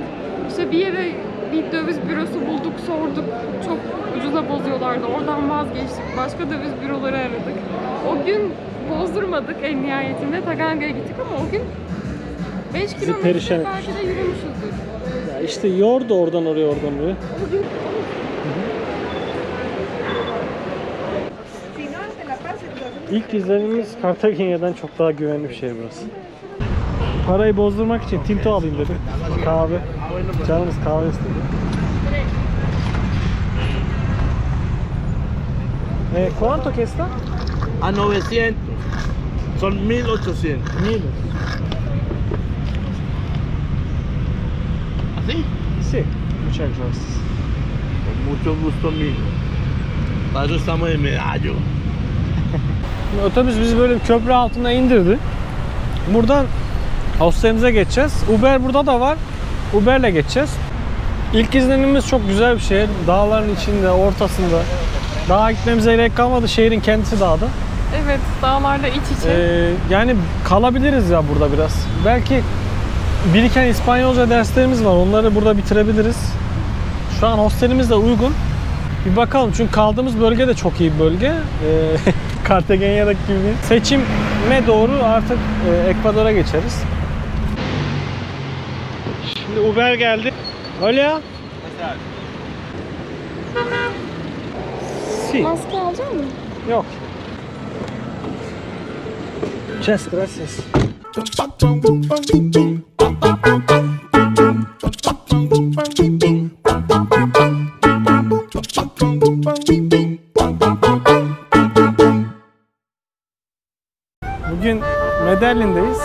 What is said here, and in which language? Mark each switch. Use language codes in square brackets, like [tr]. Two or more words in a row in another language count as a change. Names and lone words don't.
[tr] İşte bir yere bir döviz bürosu bulduk, sorduk. Çok ucuza bozuyorlardı. Oradan vazgeçtik. Başka döviz büroları aradık. O gün bozdurmadık en nihayetinde. Taganga'ya gittik ama o gün 5 kilometre perişan belki de yürümüşüzdür. Ya işte yordu oradan oraya, oradan oraya. Bugün [es] Si no, se la pasa y lo hacemos [tr] İlk izlenimimiz Cartagena'dan çok daha güvenli bir şehir burası. Parayı bozdurmak için tinto alayım dedim. Kahve. Canımız kahve istedi. [es] ¿Cuánto cuesta? A 900. Son 1800. 1000. ¿Así? Sí. Muchas gracias. Con mucho gusto mío. Para eso estamos en Medallo. [tr] Otobüs bizi böyle bir köprü altına indirdi. Buradan hostelimize geçeceğiz. Uber burada da var. Uber'le geçeceğiz. İlk izlenimimiz çok güzel bir şehir. Dağların içinde, ortasında. Dağa gitmemize gerek kalmadı. Şehrin kendisi dağda. Evet, dağlarla iç içe. Yani kalabiliriz ya burada biraz. Belki biriken İspanyolca derslerimiz var. Onları burada bitirebiliriz. Şu an hostelimiz de uygun. Bir bakalım çünkü kaldığımız bölge de çok iyi bir bölge. Cartagena'daki gibi. Seçime doğru artık Ekvador'a geçeriz. Şimdi Uber geldi. [es] Hola. Sí. [tr] Maske alacak mısın? Yok. [es] Muchas gracias. [tr] Bugün Medellín'deyiz.